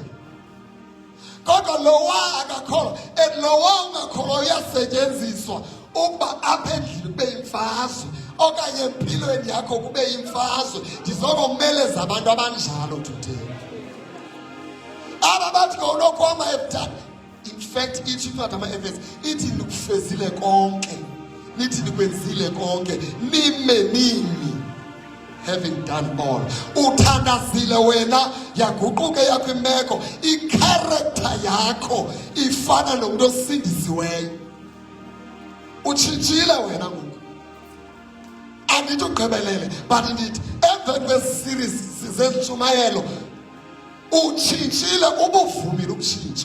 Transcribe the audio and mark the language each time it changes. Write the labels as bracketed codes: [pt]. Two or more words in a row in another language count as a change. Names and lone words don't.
[xh] Kodwa lowa akakholwa lowa ungakholwa uyasetyenziswa ukuba apha endlini kube imfazwe okanye empilweni yakho kube imfazwe. Ndizokumeleza abantu abanjalo today. Aba bathi ngonokwama ebudala. [en] In fact [xh] ithi incwadi ama-Efesu ithi nikufezile konke. Nithi nikwenzile konke. Nimi [en] having done all. [xh] Uthandazile wena yaguquke yakho imeko. I-character yakho ifana nomuntu osindisiweyo. Utshintshile wena ngoku. Andithi ugqibelele but ndithi emveni kwesi-series zezintshumayelo utshintshile ubuvumile ukutshintsha.